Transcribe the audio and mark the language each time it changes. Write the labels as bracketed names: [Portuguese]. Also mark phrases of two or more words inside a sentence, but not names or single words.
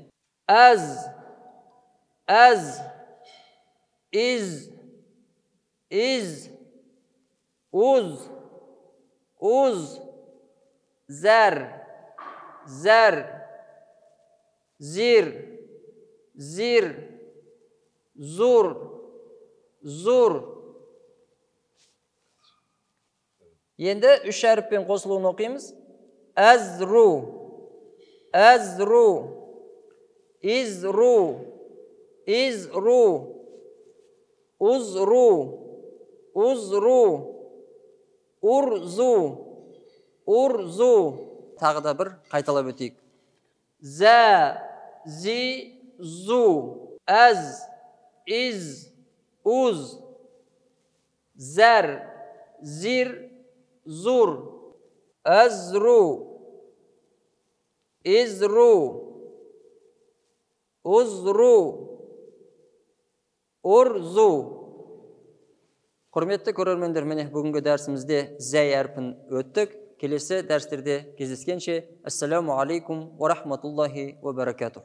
[Kazakh] Әз, iz, uz, zər, zir, zur. Енді үш әріппен қосылуын оқимыз. Әзру, izru, uzru, urzu. Тағы да бір қайталап өтейік. Зә, зи, зу, әз, из, уз, зәр, зир, зур, әзру, изру, uzru, urzu. Құрметті көрермендер, міне бүгінгі дәрісімізде зәй әрпін өттік. Келесі дәрістерде кездескенше, [Arabic] السلام عليكم و رحمة الله و بركاته.